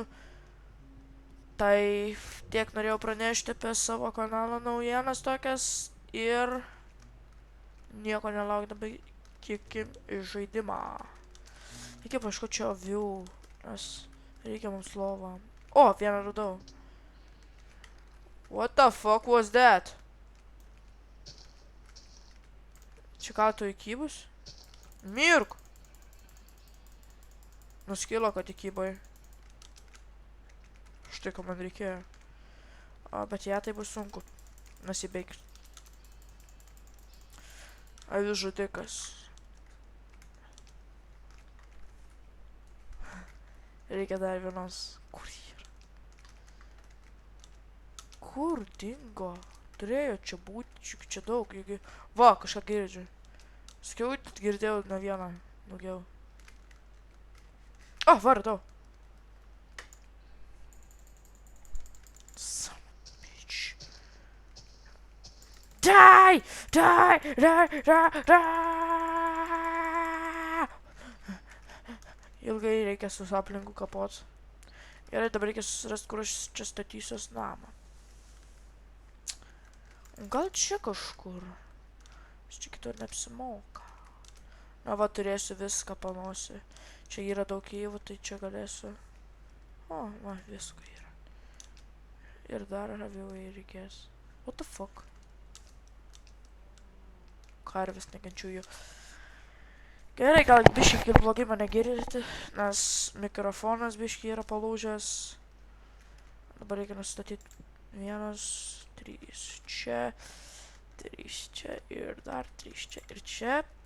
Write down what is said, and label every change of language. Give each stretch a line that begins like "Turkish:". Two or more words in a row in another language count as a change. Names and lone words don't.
Lithuanian: Tai tiek norėjau pranešti apie savo kanalo naujienas tokias ir nieko nelaukdami kikim į žaidimą. Reikia paieškoti čia avių, nes reikia mums lovą. O, vieną radau.
English: What the fuck was that?
Lithuanian: Čia ką tu įkybus? Mirk! Nuskilo, kad įkybai. Štai, ko man reikėjo. Bet ją tai bus sunku. Nesibeigti. Avis žudikas. Reikia dar vienos. Kur yra? Kur dingo? Turėjo čia būti, čia daug. Va, kažką girdžiu. Sakiau, girdėjau ne vieną daugiau. O, vardau.
English: Son of a bitch. Die! Die! Die! Die! Die!
Lithuanian: Ilgai reikia su aplinku kapot. Gerai, dabar reikia susirasti, kur aš čia statysiuos namą. Gal čia kažkur? Čia kitur neapsimoka. Na va, turėsiu viską panosi. Čia yra daug įvų, tai čia galėsiu. O, va, visko yra. Ir dar avių reikės.
English: What the fuck?
Lithuanian: Karvis nekenčiu jų. Gerai, gal biškiai ir blogai mane girdite, nes mikrofonas biškiai yra palūžęs. Dabar reikia nustatyti 1, 3 čia. 3 čia ir dar 3 čia ir čia.